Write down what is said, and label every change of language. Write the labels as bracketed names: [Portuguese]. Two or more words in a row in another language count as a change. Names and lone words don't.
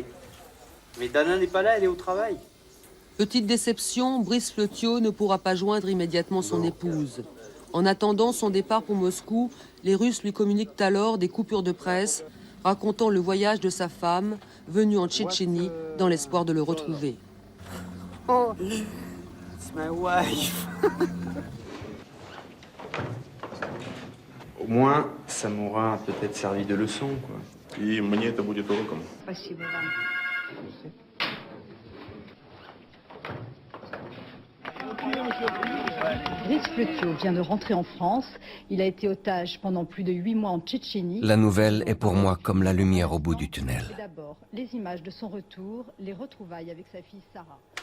[French] Mais Dana n'est pas là, elle est au travail. Petite déception, Brice Petiot ne pourra pas joindre immédiatement son épouse. En attendant son départ pour Moscou, les Russes lui communiquent alors des coupures de presse racontant le voyage de sa femme venue en Tchétchénie dans l'espoir de le retrouver. [English] Oh, it's my wife. [French] Au moins, ça m'aura peut-être servi de leçon, quoi. [Russian] И мне это будет уроком. Спасибо вам. [French] Brice Petiot vient de rentrer en France. Il a été otage pendant plus de 8 mois en Tchétchénie. La nouvelle est pour moi comme la lumière au bout du tunnel. D'abord, les images de son retour, les retrouvailles avec sa fille Sarah.